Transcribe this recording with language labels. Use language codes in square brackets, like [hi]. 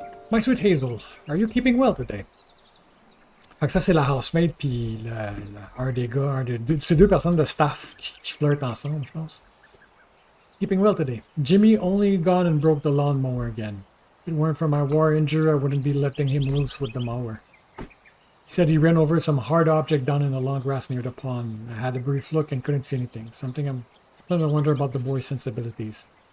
[en] My sweet Hazel, are you keeping well today? [fr] Fait que ça, c'est la housemate, puis un des gars, c'est deux personnes de staff qui flirtent ensemble, je pense. [en] Keeping well today. Jimmy only gone and broke the lawnmower again. If it weren't for my war injury, I wouldn't be letting him loose with the mower. He said he ran over some hard object down in the long grass near the pond. I had a brief look and couldn't see anything. Something I wonder about the boy's sensibilities.